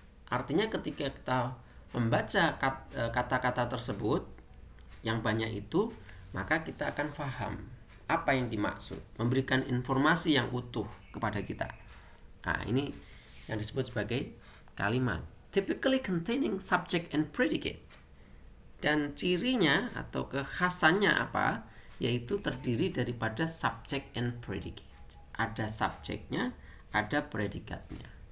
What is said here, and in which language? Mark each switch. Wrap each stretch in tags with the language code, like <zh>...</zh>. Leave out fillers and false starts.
<id>Artinya ketika kita membaca kata-kata tersebut yang banyak itu, maka kita akan paham apa yang dimaksud, memberikan informasi yang utuh kepada kita. Nah, ini yang disebut sebagai kalimat.</id> <en>Typically containing subject and predicate.</en> <id>Dan cirinya atau kekhasannya apa? Yaitu terdiri daripada</id> <en>subject and predicate.</en> <id>Ada subjeknya, ada predikatnya.</id>